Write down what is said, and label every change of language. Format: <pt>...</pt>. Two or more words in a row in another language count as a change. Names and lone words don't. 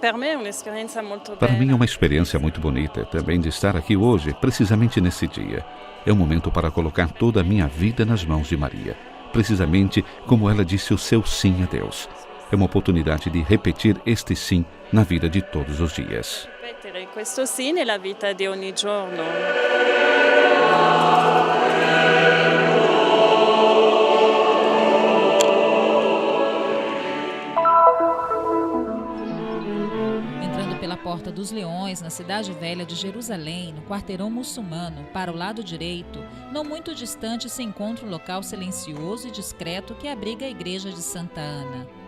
<pt>Para mim é uma experiência muito bonita também de estar aqui hoje, precisamente nesse dia. É um momento para colocar toda a minha vida nas mãos de Maria, precisamente como ela disse o seu sim a Deus. É uma oportunidade de repetir este sim na vida de todos os dias.</pt> <it>Ripetere questo sì nella vita di ogni giorno.</it> <pt>Entrando pela Porta dos Leões, na cidade velha de Jerusalém, no quarteirão muçulmano, para o lado direito, não muito distante se encontra um local silencioso e discreto que abriga a igreja de Santa Ana.</pt>